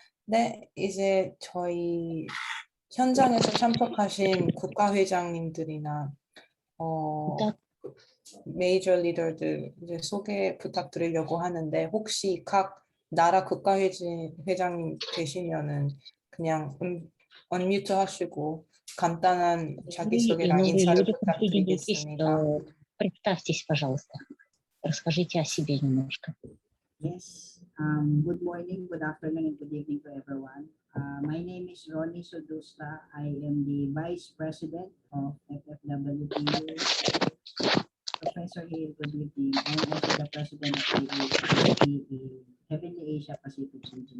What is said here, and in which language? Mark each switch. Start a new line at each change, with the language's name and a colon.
Korean: 네, 이제 저희 현장에서 참석하신 국가회장님들이나 메이저 리더들 이제 소개 부탁드리려고 하는데, 혹시 각 나라 국가회장님 계시면은 그냥 언뮤트 하시고 간단한 자기소개랑 인사를 부탁드리겠습니다.
Russian: Представьтесь, пожалуйста. Расскажите о себе немножко.
English: Yes. Good morning, good afternoon, and good evening to everyone. My name is Ronnie Sodusta. I am the Vice President of FFWPU. Professor Hill, good evening. I am also the President of the Heavenly Asia Pacific region.